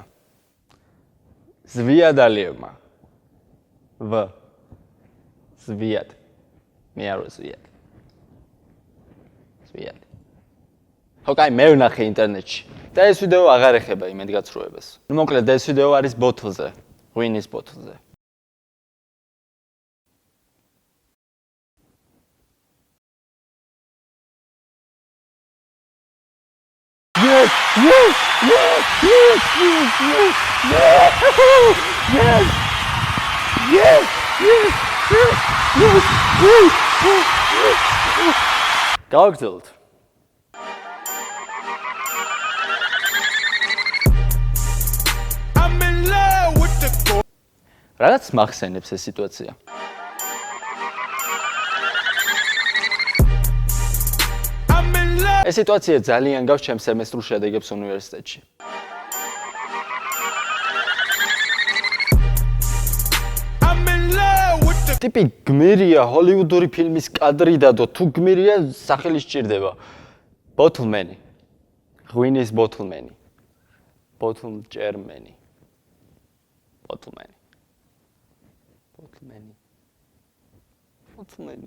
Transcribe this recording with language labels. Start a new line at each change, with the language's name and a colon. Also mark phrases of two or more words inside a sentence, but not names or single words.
Georgian: ზვიად ალიევმა. ზვიად. მე არ ვზვიად. ზვიად. ხო, კაი, მე ვნახე ინტერნეტში. და ეს ვიდეო აღარ ეხება იმედგაცრუებას. ნუ მოკლედ ეს ვიდეო არის ბოთლზე, ღვინის ბოთლზე.
English: Yes, yes, yes, yes, yes, yes, yes, yes, yes, yes, yes, yes.
Georgian: გავაგრძელოთ.
English: I'm in love with the girl.
Georgian: რაღაც მახსენებს ეს სიტუაცია.
English: I'm in love.
Georgian: ეს სიტუაცია ძალიან გავს ჩემს სემესტრულ შედეგებს უნივერსიტეტში.
English: I'm in love with the
Georgian: ტიპი გმირია ჰოლივუდური ფილმის კადრი დადო, თუ გმირია სახელი სჭირდება. ბოთლმენი. ღვინის ბოთლმენი. ბოთლმჭერმენი. ბოთლმენი. ბოთლმენი. ბოთლმენი.